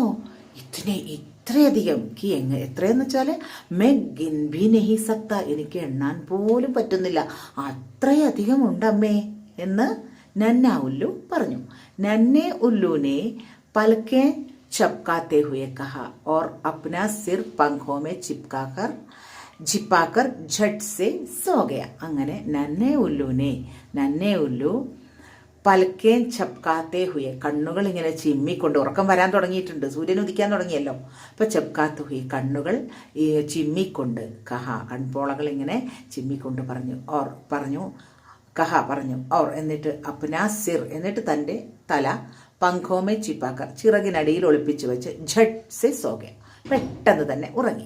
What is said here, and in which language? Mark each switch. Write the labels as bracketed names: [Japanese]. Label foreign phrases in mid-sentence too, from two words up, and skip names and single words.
[Malayalam] ഇത്രയധികം കി എത്രയെന്ന് വെച്ചാൽ [Hindi] मैं गिन भी नहीं सकता [Malayalam] എനിക്ക് എണ്ണാൻ പോലും പറ്റുന്നില്ല, അത്രയധികം ഉണ്ടമ്മേ എന്ന് നന്ന ഉല്ലു പറഞ്ഞു. [Hindi] नन्हे उल्लू ने पलकें झपकाते ഹുए कहा और अपना सिर पंखों में छिपाकर झट से सो गया. [Malayalam] അങ്ങനെ [Hindi] नन्हे उल्लू पलकें झपकाते हुए [Malayalam] കണ്ണുകൾ ഇങ്ങനെ ചിമ്മിക്കൊണ്ട്, ഉറക്കം വരാൻ തുടങ്ങിയിട്ടുണ്ട്, സൂര്യൻ ഉദിക്കാൻ തുടങ്ങിയല്ലോ. അപ്പോൾ [Hindi] झपकाते हुए [Malayalam] കണ്ണുകൾ ചിമ്മിക്കൊണ്ട്, കൺപോളകൾ ഇങ്ങനെ ചിമ്മിക്കൊണ്ട് പറഞ്ഞു എന്നിട്ട് [Hindi] अपना सिर [Malayalam] എന്നിട്ട് തൻ്റെ തല [Hindi] पंखों में छिपाकर [Malayalam] ചിറകിനടിയിൽ ഒളിപ്പിച്ചു വെച്ച് [Hindi] झट से सोके [Malayalam] പെട്ടെന്ന് തന്നെ ഉറങ്ങി.